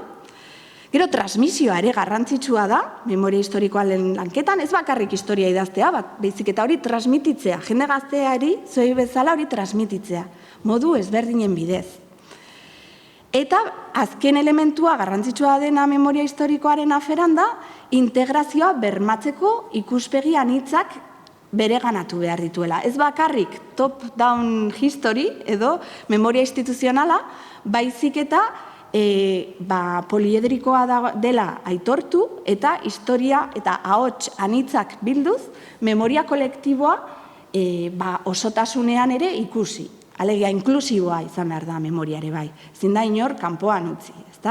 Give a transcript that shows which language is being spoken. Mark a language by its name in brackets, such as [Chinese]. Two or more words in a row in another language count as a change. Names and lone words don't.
[Basque] Gero, transmisioa ere garrantzitsua da, memoria historikoaren lanketan, ez bakarrik historia idaztea, baizik eta hori transmititzea, jende gazteari, zuei bezala hori transmititzea, modu ezberdinen bidez. Eta azken elementua garrantzitsua dena memoria historikoaren aferan da, integrazioa bermatzeko ikuspegi anitzak bereganatu behar dituela. Ez bakarrik [English] top-down history [Basque] edo memoria instituzionala, baizik eta poliedrikoa dela aitortu eta historia eta ahots anitzak bilduz, memoria kolektiboa osotasunean ere ikusi. Alegia, inklusiboa izan behar da memoriare bai. Ezin da inor kanpoan utzi, ezta?